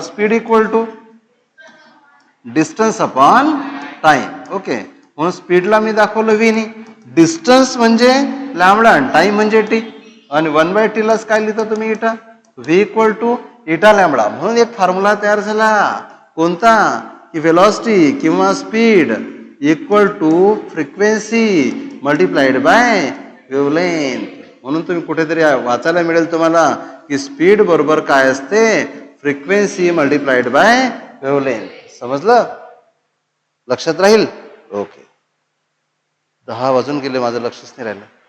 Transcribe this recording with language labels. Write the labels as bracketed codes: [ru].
[en] Speed equal to distance upon time. Okay. [mr] म्हणून स्पीडला मी दाखवलं v नी, डिस्टन्स म्हणजे लॅम्बडा आणि टाइम म्हणजे टी, आणि 1/t लाच काय लिहिता तुम्ही? इटा. [en] v equal to eta lambda. [mr] म्हणून एक फॉर्म्युला तयार झाला. कोणता? की वेलॉसिटी किंवा speed [en] Equal to frequency multiplied by wavelength. [mr] म्हणून तुम्ही कुठेतरी वाचायला मिळेल तुम्हाला की स्पीड बरोबर काय असते, [en] Frequency multiplied by wavelength. [mr] समजलं? लक्षात राहील? ओके. 10 वाजून गेले, माझं लक्षच नाही राहिलं.